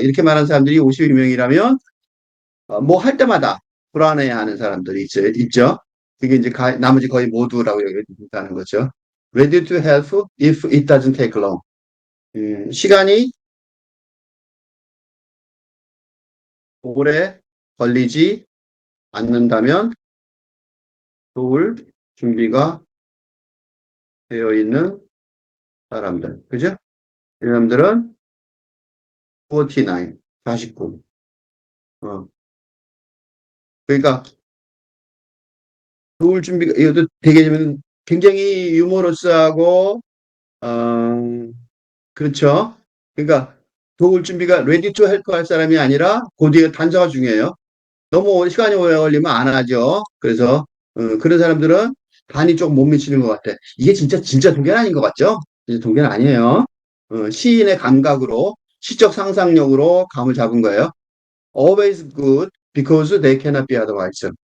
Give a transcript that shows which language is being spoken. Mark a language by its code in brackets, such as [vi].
[ko] 이렇게 말하는 사람들이 52명이라면 뭐 할 때마다 불안해하는 사람들이 있죠. 그게 이제 나머지 거의 모두라고 여겨진다는 거죠. [en] Ready to help if it doesn't take long. [ko] 시간이 오래 걸리지 않는다면 도울 준비가 되어 있는 사람들. 그죠? 이 사람들은 49, 49. 어. 그러니까 도울 준비가 이것도 되게 굉장히 유머러스하고 그렇죠. 그러니까 도울 준비가 [en] ready to help [ko] 할 사람이 아니라 그 뒤에 단서가 중요해요. 너무 시간이 오래 걸리면 안 하죠. 그래서 그런 사람들은 반이 조금 못 미치는 것 같아. 이게 진짜 동계는 아닌 것 같죠? 이제 동계는 아니에요. 시인의 감각으로 시적 상상력으로 감을 잡은 거예요. [en] Always good because they cannot be otherwise.